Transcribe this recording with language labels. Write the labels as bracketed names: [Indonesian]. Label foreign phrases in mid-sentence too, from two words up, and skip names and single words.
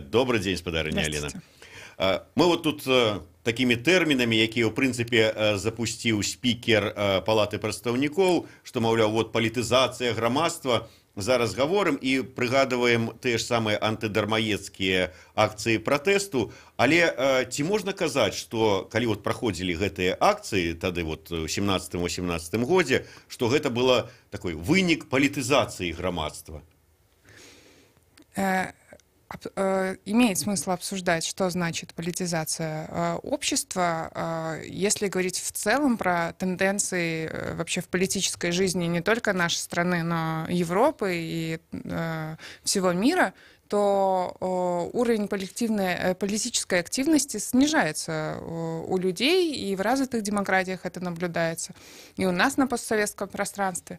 [Belarusian] Добры дзень, спадарыня Алена. Мы [Russian] вот тут такими [Belarusian] тэрмінамі, якія, ў прынцыпе, запусціў спікер Палаты прадстаўнікоў, што, маўляў, вот палітызацыя грамадства, зараз гаворым і прыгадваем тыя ж самыя антыдармаецкія акцыі пратэсту, але ці можна казаць, што калі вот праходзілі гэтыя акцыі тады вот у 17-18 годзе, што гэта было такой вынік палітызацыі грамадства? [Russian] Имеет смысл обсуждать, что значит политизация общества. Если говорить в целом про тенденции вообще в политической жизни не только нашей страны, но Европы и всего мира, то уровень политической активности снижается у людей, и в развитых демократиях это наблюдается, и у нас на постсоветском пространстве.